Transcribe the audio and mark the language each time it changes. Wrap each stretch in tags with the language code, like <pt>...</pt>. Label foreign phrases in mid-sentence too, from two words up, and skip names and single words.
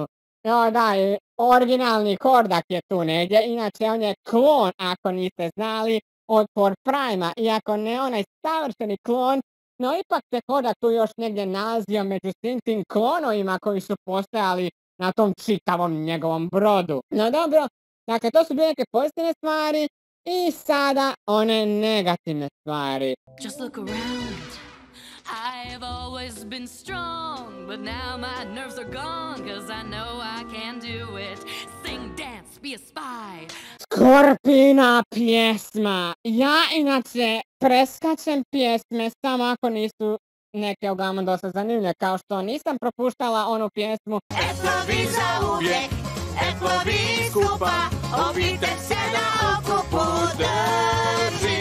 <hr>No da, i originalni Hordak je tu negdje, inače on je klon, ako niste znali, od Horde Prima, iako ne onaj savršeni klon, no ipak se Hordak tu još negdje nalazio među svim tim klonovima koji su postojali na tom čitavom njegovom brodu. No dobro, dakle to su bile neke pozitivne stvari. I sada one negativne stvari.</hr> <en>Just look around. I've always been strong, but now my nerves are gone, 'cause I know I can do it. Sing, dance, be a spy.</en> <hr>Skorpina pjesma. Ja inače preskačem pjesme samo ako nisu neke uglavnom dosta zanimljive, kao što nisam propuštala onu pjesmu Etovi za uvijek, etovi skupa, obitelj se na okupu drži.</hr>